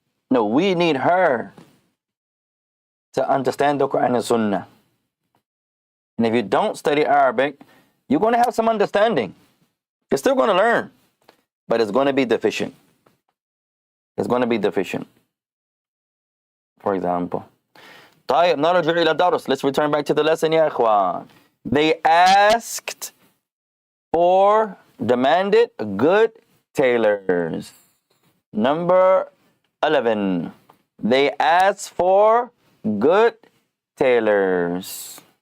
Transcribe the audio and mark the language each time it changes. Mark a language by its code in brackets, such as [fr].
[en] No, we need her to understand the Quran and Sunnah. And if you don't study Arabic, you're going to have some understanding. You're still going to learn, but it's going to be deficient. It's going to be deficient. For example, [ar] طيب نرجع إلى الدرس. [en] Let's return back to the lesson, [ar] يا إخوان. [en] They asked for, demanded good tailors. Number 11. They asked for good tailors.